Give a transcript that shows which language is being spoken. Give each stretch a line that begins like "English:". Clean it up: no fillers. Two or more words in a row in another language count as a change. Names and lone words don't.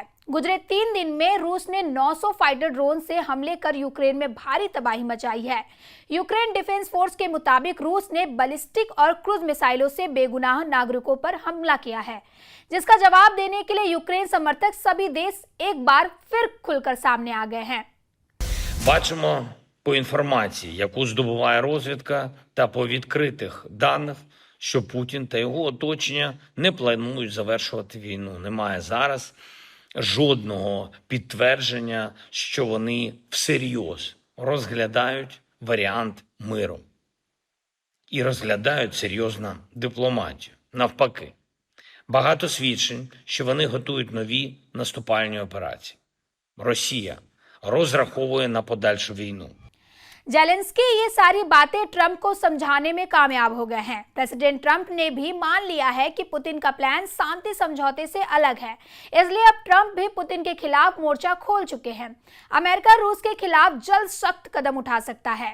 Hindi: गुजरे 3 दिन में रूस ने 900
English: fighter drone
Hindi: से हमले कर यूक्रेन में भारी तबाही मचाई है। यूक्रेन डिफेंस फोर्स के मुताबिक रूस ने बैलिस्टिक और क्रूज मिसाइलों से बेगुनाह नागरिकों पर हमला किया है, जिसका जवाब देने के लिए यूक्रेन समर्थक सभी देश एक बार फिर खुलकर सामने आ गए हैं।
Ukrainian: Бачимо по інформації, яку здобуває розвідка, та по відкритих даних, що Путін та його оточення не планують завершувати війну. Немає зараз жодного підтвердження, що вони всерйоз розглядають варіант миру і розглядають серйозно дипломатію. Навпаки, багато свідчень, що вони готують нові наступальні операції. Росія розраховує на подальшу війну.
Hindi: जेलेंस्की ये सारी बातें ट्रंप को समझाने में कामयाब हो गए हैं। प्रेसिडेंट ट्रंप ने भी मान लिया है कि पुतिन का प्लान शांति समझौते से अलग है, इसलिए अब ट्रंप भी पुतिन के खिलाफ मोर्चा खोल चुके हैं। अमेरिका रूस के खिलाफ जल्द सख्त कदम उठा सकता है।